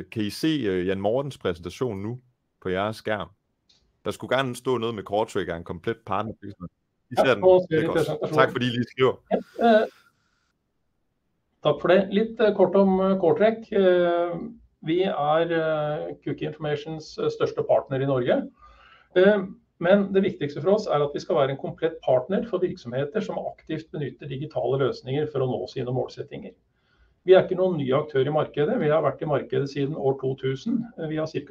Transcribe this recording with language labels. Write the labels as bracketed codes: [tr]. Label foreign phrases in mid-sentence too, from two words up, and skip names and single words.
[da] Kan I se Jan Mortens præsentation nu på jeres skærm? Der skulle gerne stå noget med Cortrick, en komplet partner. I ser den. Tak fordi I lige skriver. Ja, tak for det. Lidt kort om Cortrick. Vi Cookie Informations største partner i Norge. [no] Men det viktigste for oss at vi skal være en komplett partner for virksomheter som aktivt benytter digitale løsninger for å nå sine målsettinger. Vi ikke noen ny aktør i markedet, vi har vært i markedet siden år 2000. Vi har ca.